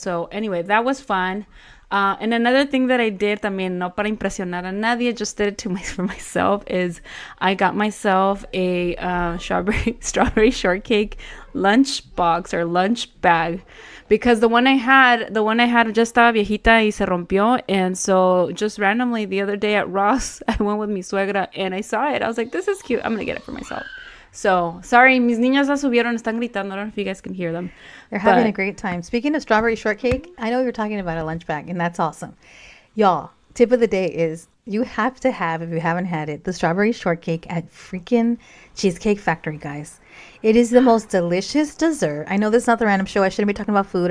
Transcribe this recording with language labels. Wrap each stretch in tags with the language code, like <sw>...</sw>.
<en>So anyway, that was fun. And another thing that I did</en> <es>también, no para impresionar a nadie,</es> <en>just did it for myself, is I got myself a strawberry shortcake lunch box or lunch bag. Because the one I had just</en> <es>estaba viejita y se rompió.</es> <en>And so just randomly the other day at Ross, I went with</en> <es>mi suegra</es> <en>and I saw it. I was like, this is cute. I'm going to get it for myself. So, sorry,</en> <es>mis niñas ya subieron, están gritando.</es> <en>I don't know if you guys can hear them. They're having a great time. Speaking of strawberry shortcake, I know you're talking about a lunch bag, and that's awesome. Y'all, tip of the day is you have to have, if you haven't had it, the strawberry shortcake at freaking Cheesecake Factory, guys. It is the most delicious dessert. I know this is not the random show. I shouldn't be talking about food.</en>